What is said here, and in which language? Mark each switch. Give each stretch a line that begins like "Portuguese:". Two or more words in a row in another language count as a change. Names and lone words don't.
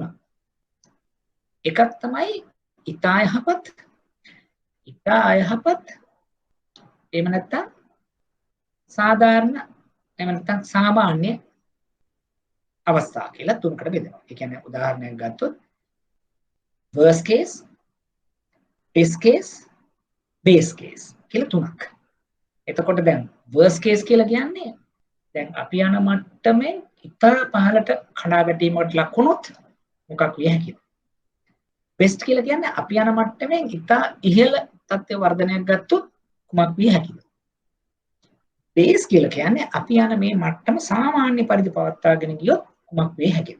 Sinhala: එකක් තමයි ඉතා යහපත් එහෙම නැත්නම් සාධාරණ එහෙම නැත්නම් සාමාන්‍ය අවස්ථා කියලා තුනකට බෙදෙනවා. ඒ කියන්නේ උදාහරණයක් ගත්තොත්
English: worst case, best case, base case
Sinhala: කියලා තුනක්. එතකොට දැන්
English: worst case
Sinhala: කියලා කියන්නේ දැන් අපි යන මට්ටමේ ඉතා පහළට කඩා වැටීමකට ලක් වුණොත් මොකක් විය හැකිද? best කියලා කියන්නේ අපි යන මට්ටමෙන් ඉතා ඉහළ තත්ත්ව වර්ධනයක් ගත්තොත් කුමක් විය හැකිද? base කියලා කියන්නේ අපි යන මේ මට්ටම සාමාන්‍ය පරිදි පවත්වාගෙන ගියොත් කුමක් විය හැකිද?